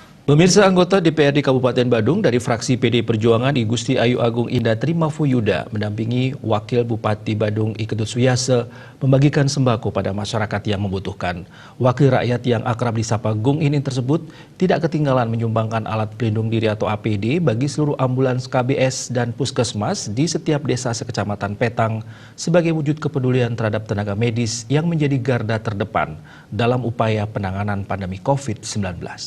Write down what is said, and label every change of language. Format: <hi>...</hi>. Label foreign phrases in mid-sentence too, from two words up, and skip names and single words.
<id>Pemirsa, anggota DPRD Kabupaten Badung dari fraksi PD Perjuangan I Gusti Ayu Agung Indah Trimafuyuda mendampingi Wakil Bupati Badung I Ketut Suyase membagikan sembako pada masyarakat yang membutuhkan. Wakil rakyat yang akrab disapa Gung Inin tersebut tidak ketinggalan menyumbangkan alat pelindung diri atau APD bagi seluruh ambulans KBS dan puskesmas di setiap desa sekecamatan Petang sebagai wujud kepedulian terhadap tenaga medis yang menjadi garda terdepan dalam upaya penanganan pandemi COVID-19.</id>